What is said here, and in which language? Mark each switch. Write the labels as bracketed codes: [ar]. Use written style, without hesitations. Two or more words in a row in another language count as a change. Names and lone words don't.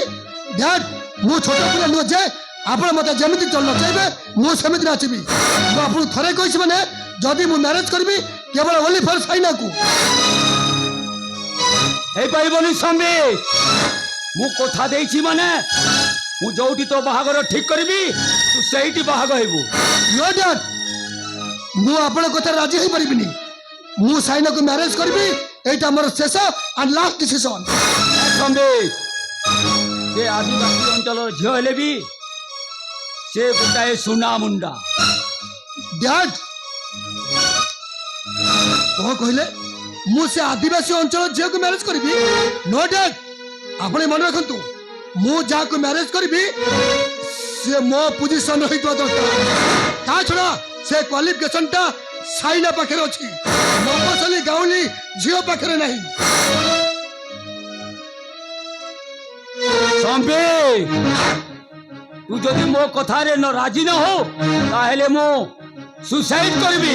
[or] ଡ୍ୟାଡ୍, ମୁଁ ଛୋଟ ପିଲା ନୁହେଁ ଯେ ଆପଣ ମତେ ଯେମିତି ନଚାଇବେ ମୁଁ ସେମିତି ନାଚିବି। ମୁଁ ଆପଣଙ୍କୁ ଥରେ କହିଛି ମାନେ ଯଦି ମୁଁ ମ୍ୟାରେଜ କରିବି କେବଳ [en] only for [or] ସାଇନାକୁ। ହେଇପାରିବନି ସମ୍ବିତ। ମୁଁ କଥା ଦେଇଛି ମାନେ ମୁଁ ଯୋଉଠି ତୋ ବାହାଘର ଠିକ କରିବି ତୁ ସେଇଠି ବାହାଘର ହେବୁ। [en] no dad, [or] ମୁଁ ଆପଣଙ୍କ କଥା ରାଜି ହେଇପାରିବିନି। ମୁଁ ସାଇନାକୁ ମ୍ୟାରେଜ କରିବି, ଏଇଟା ମୋର ଶେଷ [en] and last decision. [or] ସମ୍ବିତ, ସେ ଆଦିବାସୀ ଅଞ୍ଚଳର ଝିଅ ହେଲେ ବି ସେ ଗୋଟାଏ ସୁନା ମୁଣ୍ଡା। ଡ୍ୟାଡ୍, କଣ କହିଲେ? ମୁଁ ସେ ଆଦିବାସୀ ଅଞ୍ଚଳ ଝିଅକୁ ମ୍ୟାରେଜ କରିବି? [en] no dad, [or] ଆପଣ ମନେ ରଖନ୍ତୁ, ମୁଁ ଯାହାକୁ ମ୍ୟାରେଜ କରିବି ସେ ମୋ ପୋଜିସନ ହେଇଥିବା ଦରକାର। ତା ଛଡା ସେ କ୍ୱାଲିଫିକେସନଟା ସାଇନା ପାଖରେ ଅଛି, ମଫସଲି ଗାଉଁଲି ଝିଅ ପାଖରେ ନାହିଁ। ସମ୍ବିତ, ତୁ ଯଦି ମୋ କଥାରେ ରାଜି ନ ହଉ ତାହେଲେ ମୁଁ ସୁସାଇଡ କରିବି।